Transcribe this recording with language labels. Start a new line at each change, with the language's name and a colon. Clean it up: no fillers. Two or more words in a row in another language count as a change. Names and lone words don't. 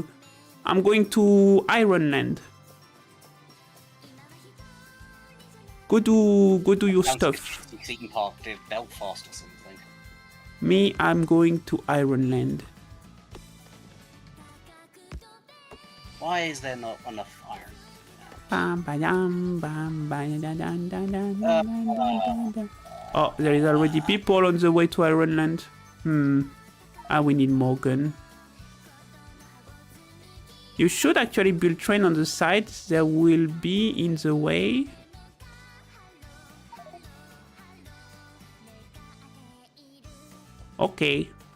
English: I'm going to Ironland. Go do your Sounds stuff. like a theme park to Belfast or something. Me, I'm going to Ironland. Why is there not enough iron? Bam, ba-dam, bam, ba-da-dam, da-dam, da-dam. Oh, there is already people on the way to Ironland. We need more gun. You should actually build train on the side. There will be in the way. Okay.